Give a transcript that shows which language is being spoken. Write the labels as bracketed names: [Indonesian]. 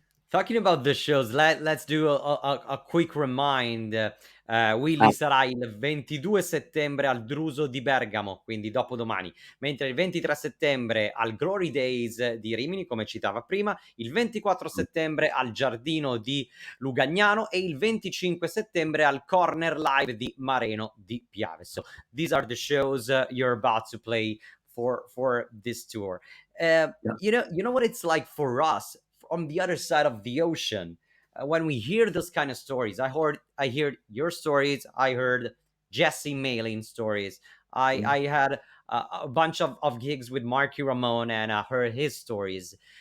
[English] Talking about the shows, let's do a quick remind. [Italian] Willy sarà il 22 settembre al Druso di Bergamo, quindi dopodomani, mentre il 23 settembre al Glory Days di Rimini, come citava prima, il 24 settembre al Giardino di Lugagnano e il 25 settembre al Corner Live di Mareno di Piave. [English] So these are the shows you're about to play for this tour. You know what it's like for us on the other side of the ocean. When we hear those kind of stories, I heard your stories. I heard Jesse Malin stories. I had a bunch of gigs with Marky Ramone, and I heard his stories.